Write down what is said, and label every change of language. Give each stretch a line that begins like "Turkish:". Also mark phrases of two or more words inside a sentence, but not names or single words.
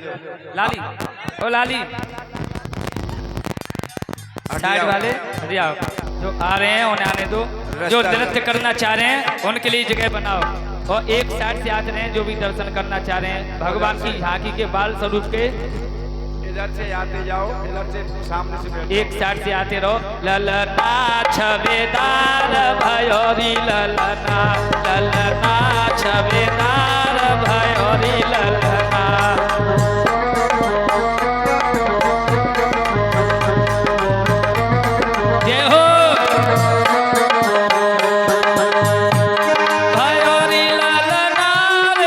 Hindi: लाली, ओ लाली, साइड वाले हट जाओ, जो आ रहे हैं उन्हें आने दो, जो नृत्य करना चाह रहे हैं उनके लिए जगह बनाओ, और एक साइड से आते हैं जो भी दर्शन करना चाह रहे हैं भगवान की झांकी के बाल स्वरूप के, इधर से आते जाओ, इधर से सामने से बैठो। एक साइड से आते रहो।
Braj: ललना छबेदार भयोरी ललना, ललना छबेदार भयोरी ललना। जय हो भयोरी ललना रे